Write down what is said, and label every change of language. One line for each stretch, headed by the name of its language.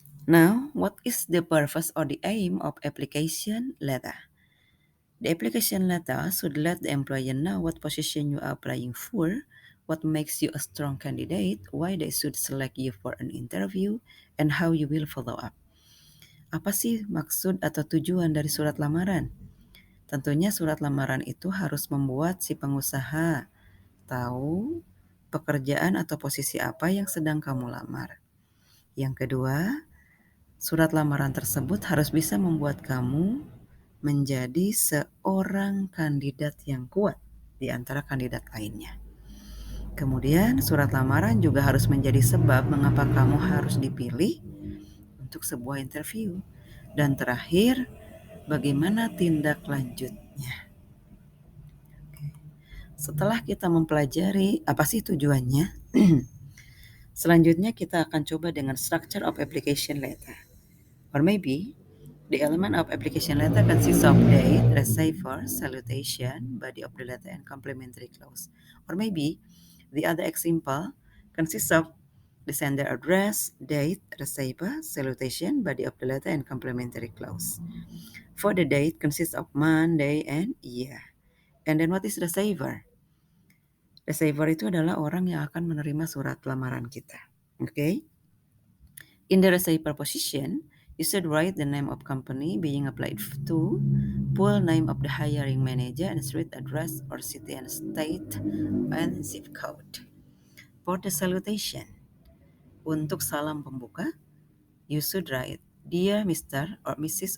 English: Now, what is the purpose or the aim of application letter? The application letter should let the employer know what position you are applying for, what makes you a strong candidate, why they should select you for an interview, and how you will follow up.
Indonesian: Apa sih maksud atau tujuan dari surat lamaran? Tentunya surat lamaran itu harus membuat si pengusaha tahu pekerjaan atau posisi apa yang sedang kamu lamar. Yang kedua, surat lamaran tersebut harus bisa membuat kamu menjadi seorang kandidat yang kuat di antara kandidat lainnya. Kemudian surat lamaran juga harus menjadi sebab mengapa kamu harus dipilih untuk sebuah interview. Dan terakhir, bagaimana tindak lanjutnya. Setelah kita mempelajari apa sih tujuannya, selanjutnya kita akan coba dengan structure of application letter.
English: Or maybe the element of application letter consists of date, receiver, salutation, body of the letter, and complementary clause. Or maybe the other example consists of the sender address, date, receiver, salutation, body of the letter, and complementary clause. For the date consists of month, day, and year. And then what is receiver?
Indonesian: Receiver itu adalah orang yang akan menerima surat lamaran kita.
English: Okay? In the receiver position, you should write the name of company being applied to, full name of the hiring manager, and street address or city and state and zip code. For the salutation,
Indonesian: untuk salam pembuka,
English: you should write Dear Mr. or Mrs.